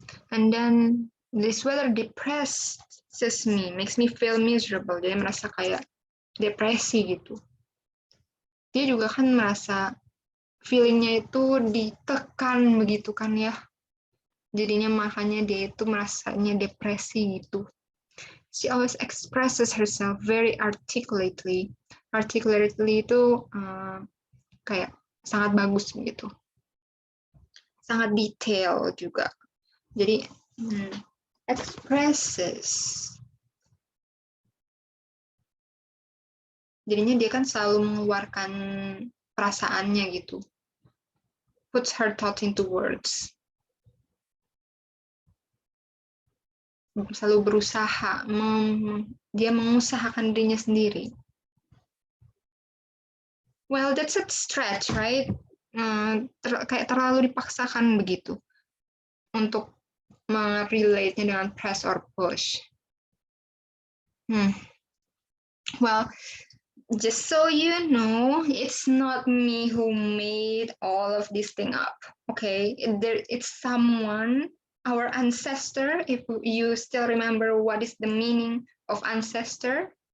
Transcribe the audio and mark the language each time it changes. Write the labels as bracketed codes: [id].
[en] And then this weather depresses me, makes me feel miserable. [id] Jadi merasa kayak depresi gitu. Dia juga kan merasa feelingnya itu ditekan begitu kan ya. Jadinya makanya dia itu merasanya depresi gitu. [en] She always expresses herself very articulately. [id] Articulately itu kayak sangat bagus begitu. Sangat detail juga. Jadi expresses. Jadinya dia kan selalu mengeluarkan perasaannya gitu. Puts her thought into words. Selalu berusaha, dia mengusahakan dirinya sendiri. [en] Well, that's a stretch, right? [id] Kayak terlalu dipaksakan begitu untuk relate-nya dengan [en] press or push. Well, just so you know, it's not me who made all of this thing up, okay? It's someone, our ancestor, if you still remember what is the meaning of ancestor.